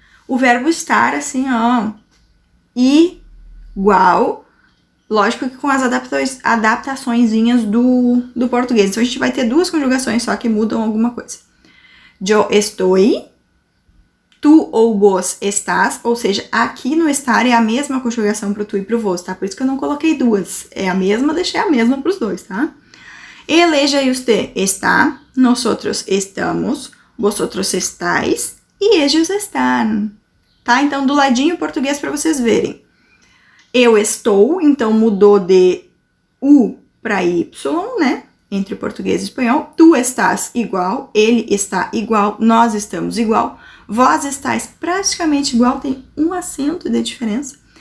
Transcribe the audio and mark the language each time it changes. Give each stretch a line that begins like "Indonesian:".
Portuguese: O verbo estar, assim, ó, igual, lógico que com as adaptaçõezinhas do português. Então, a gente vai ter duas conjugações só que mudam alguma coisa.
Spanish: Yo estoy,
Portuguese: tu ou vos estás, ou seja, aqui no estar é a mesma conjugação pro tu e pro vos, tá? Por isso que eu não coloquei duas. É a mesma, deixei a mesma pros dois, tá?
Spanish: Ele, ella e usted está, nosotros estamos, vosotros estáis e ellos están, tá?
Portuguese: Então, do ladinho português para vocês verem. Eu estou, então mudou de U para Y, né? Entre português e espanhol. Tu estás igual, ele está igual, nós estamos igual. Vós estáis praticamente igual, tem um acento de diferença.